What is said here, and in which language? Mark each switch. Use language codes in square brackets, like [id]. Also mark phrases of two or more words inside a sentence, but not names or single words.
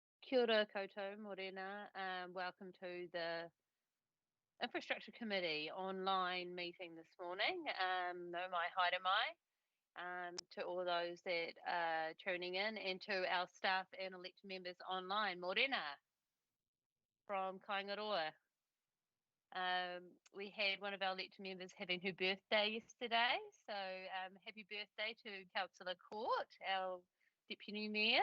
[mi] Kia ora koutou, morena. [en] Welcome to the Infrastructure Committee online meeting this morning. [mi] No mai haere mai. [en] To all those that are tuning in, and to our staff and elected members online. Morena from Kaingaroa. We had one of our elected members having her birthday yesterday, so happy birthday to Councillor Court, our Deputy Mayor.